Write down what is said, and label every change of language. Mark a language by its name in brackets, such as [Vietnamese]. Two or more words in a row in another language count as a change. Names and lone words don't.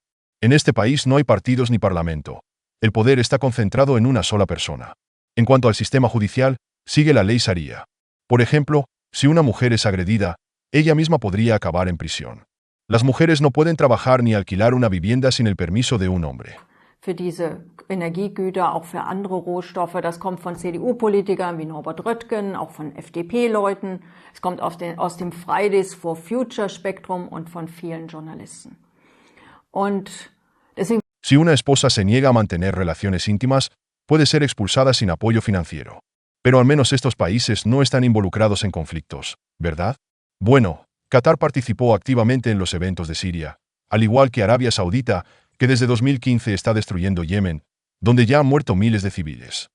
[Spanish] En este país no hay partidos ni parlamento. El poder está concentrado en una sola persona. En cuanto al sistema judicial, sigue la ley Sharia. Por ejemplo, si una mujer es agredida, ella misma podría acabar en prisión. Las mujeres no pueden trabajar ni alquilar una vivienda sin el permiso de un hombre. [German] Für diese Energiegüter, auch für andere Rohstoffe, das kommt von CDU-Politikern wie Norbert Röttgen, auch von FDP-Leuten. Es kommt aus dem Fridays for Future Spektrum und von vielen Journalisten. Und deswegen [Spanish] Si una esposa se niega a mantener relaciones íntimas, puede ser expulsada sin apoyo financiero. Pero al menos estos países no están involucrados en conflictos, ¿verdad? Bueno, Qatar participó activamente en los eventos de Siria, al igual que Arabia Saudita, que desde 2015 está destruyendo Yemen, donde ya han muerto miles de civiles.